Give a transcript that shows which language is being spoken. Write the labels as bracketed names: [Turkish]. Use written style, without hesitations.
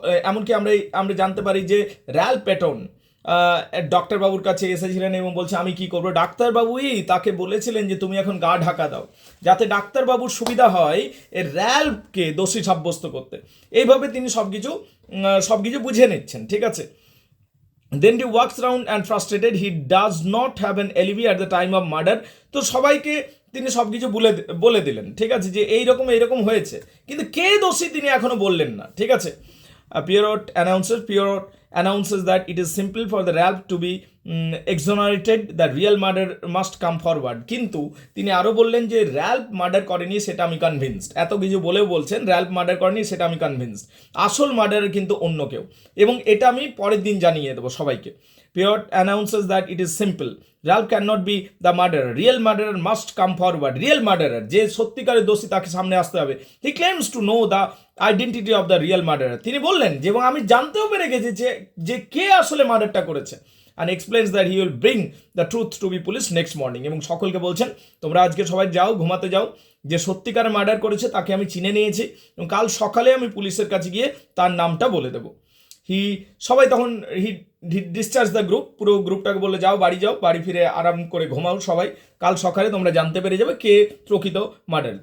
[Bangla] এমনকি আমরা জানতে পারি যে র্যাল প্যাটন ডাক্তারবাবুর কাছে এসেছিলেন এবং বলছে আমি কি করবো, ডাক্তারবাবুই তাকে বলেছিলেন যে তুমি এখন গা ঢাকা দাও, যাতে ডাক্তারবাবুর সুবিধা হয় এর র্যালকে দোষী সাব্যস্ত করতে। এইভাবে তিনি সবকিছু বুঝে নিচ্ছেন, ঠিক আছে। [English] Then he walks around and frustrated. He does not have an alibi at the time of murder. [Bangla] তো সবাইকে তিনি সবকিছু বলে দিলেন, ঠিক আছে, যে এইরকম হয়েছে, কিন্তু কে দোষী তিনি এখনো বললেন না, ঠিক আছে। [English] Pierrot announces that it is simple for the Ralph to be exonerated. The real murder must come forward. [Bangla] কিন্তু তিনি আরো বললেন যে র্যাল্প মার্ডার করেনি সেটা আমি কনভিন্সড। এত কিছু বলেও বলছেন র্যাল্প মার্ডার করেনি সেটা আমি কনভিন্সড, আসল মার্ডারের কিন্তু অন্য কেউ, এবং এটা আমি পরের দিন জানিয়ে দেবো সবাইকে। [English] Pierrot announces that it is simple. Ralph cannot be the murderer. Real murderer must come forward. Real murderer, [Bangla] যে সত্যিকারের দোষী, তাকে সামনে আসতে হবে। [English] He claims to know the identity of the real murderer. [Bangla] তিনি বললেন যে এবং আমি জানতেও পেরে গেছি যে কে আসলে মার্ডারটা করেছে। [English] And explains that he will bring the truth to be police next morning. [Bangla] এবং সকলকে বলছেন তোমরা আজকে সবাই যাও, ঘুমাতে যাও, যে সত্যিকার মার্ডার করেছে তাকে আমি চিনে নিয়েছি এবং কাল সকালে আমি পুলিশের কাছে গিয়ে তার নামটা বলে দেবো। সবাই তখন [English] he discharge the group, [Bangla] পুরো গ্রুপটাকে বলে যাও, বাড়ি ফিরে আরাম করে ঘুমাও সবাই, কাল সকালে তোমরা জানতে পেরে যাবে কে প্রকৃত মার্ডার।